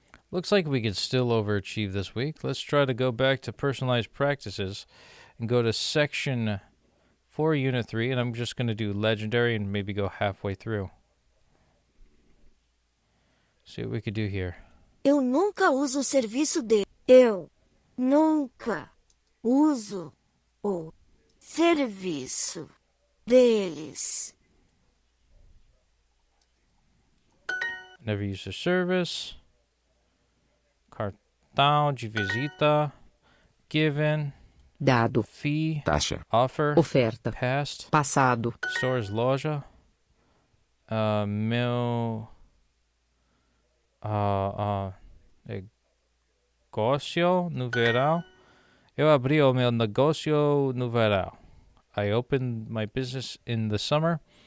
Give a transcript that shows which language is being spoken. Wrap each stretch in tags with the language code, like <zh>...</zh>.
<en>Looks like we could still overachieve this week. Let's try to go back to personalized practices and go to section 4, unit 3, and I'm just going to do legendary and maybe go halfway through. See what we could do here.</en> <pt>Eu nunca uso o serviço dele. Eu nunca uso o serviço deles.</pt> <en>Never use the service.</en> <pt>Cartão de visita.</pt> <en>Given.</en> <pt>Dado.</pt> <en>Fee.</en> <pt>taxa,</pt> <en>Offer.</en> <pt>Oferta.</pt> <en>Past.</en> <pt>Passado. Stores loja. Meu. Negócio no verão. Eu abri o meu negócio no verão.</pt> <en>I opened my business in the summer.</en>